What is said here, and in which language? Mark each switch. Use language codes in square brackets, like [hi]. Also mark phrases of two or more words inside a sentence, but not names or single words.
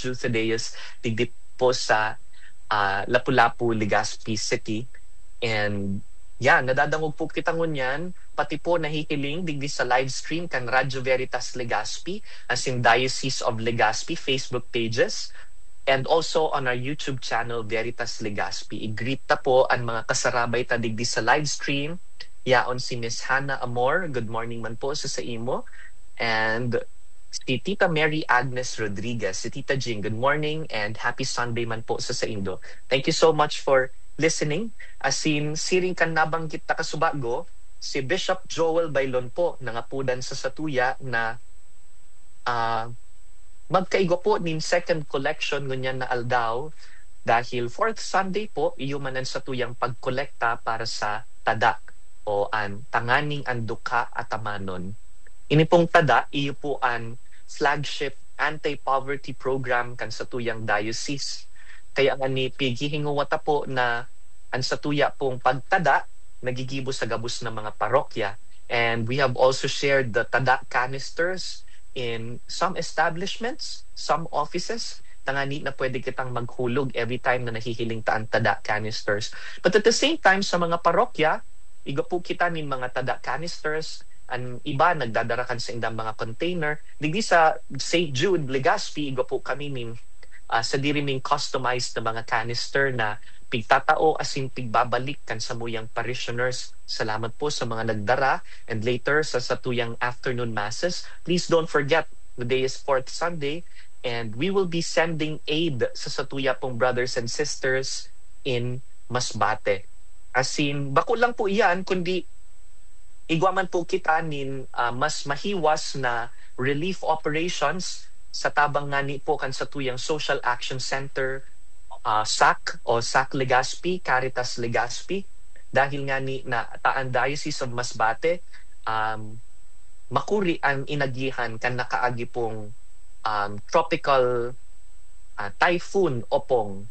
[bik] Jude Thaddeus, digdi po sa Lapu-Lapu, Legazpi City. And nadadangog po kita ngunyan, pati po nahihiling digdi sa [en] live stream [bik] kan Radyo Veritas Legazpi, as in Diocese of Legazpi [en] Facebook pages. And also on our YouTube channel, Veritas Legazpi. [bik] I-greet ta po ang mga kasarabay ta digdi sa [en] live stream. [bik] Yaon si Miss Hannah Amor. [en] Good morning [bik] man po sa imo. And si Tita Mary Agnes Rodriguez, si Tita Jing, [en] good morning and happy Sunday [bik] man po sa indo. [en] Thank you so much for listening. [bik] Asin, siring kan nabanggit ta kasubago, si Bishop Joel Bailon po, nangapudan sa Satuya na magkaigo po nin [en] second collection [bik] ngunyan na aldaw dahil [en] fourth Sunday [bik] po iyumanan sa tuyang pagkolekta para sa tadak o an tanganing anduka at amanon. Ini pong tada iyo po an [en] flagship anti-poverty program [bik] kan sa tuyang diocese. Kaya nga ni pigihinguwata po na an sa tuya pong pagtada nagigibo sa gabos ng mga parokya. [en] And we have also shared the tada canisters in some establishments, some offices, [bik] tangani na pwede kitang maghulog [en] every time [bik] na nahihiling taan tada canisters. [en] But at the same time, [bik] sa mga parokya, iga po kita nin mga tada canisters, ang iba nagdadarakan sa indang mga container. Digdi sa St. Jude, Legazpi, iga po kami nin sa diriming customized na mga canister na pigtatao asin pigbabalik kan sa muyang parishioners. Salamat po sa mga nagdara and later sa satuyang [en] afternoon masses. Please don't forget, the day is fourth Sunday and we will be sending aid [bik] sa satuya pong [en] brothers and sisters in Masbate. [bik] Asin, bako lang po iyan, kundi igwaman po kita nin mas mahiwas na [en] relief operations [bik] sa tabang ngani po kan satuyang Social Action Center, SAC o SAC Legazpi, Caritas Legazpi, dahil nga ni na taan Diocese of Masbate makuri ang inagihan kan nakaagi pong [en] tropical typhoon [bik] Opong.